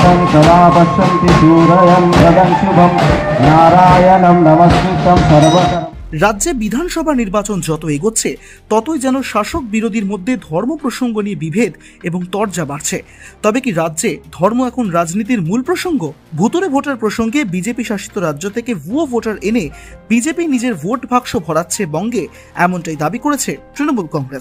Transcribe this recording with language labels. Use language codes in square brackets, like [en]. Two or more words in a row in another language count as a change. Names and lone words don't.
[sa] सदा पश्यन्ति सूरयं जगन् शुभं नारायणं नमस्कृतं सर्वकरं। [bn] রাজ্যে বিধানসভা নির্বাচন যত এগোচ্ছে ততই যেন শাসক বিরোধীর মধ্যে ধর্ম প্রসঙ্গ নিয়ে বিভেদ এবং তরজা বাড়ছে। তবে কি রাজ্যে ধর্ম এখন রাজনীতির মূল প্রসঙ্গ? ভুতুড়ে ভোটার প্রসঙ্গে বিজেপি শাসিত রাজ্য থেকে ভুয়ো ভোটার এনে বিজেপি নিজের ভোট বাক্স ভরাচ্ছে বঙ্গে, এমনটাই দাবি করেছে তৃণমূল কংগ্রেস।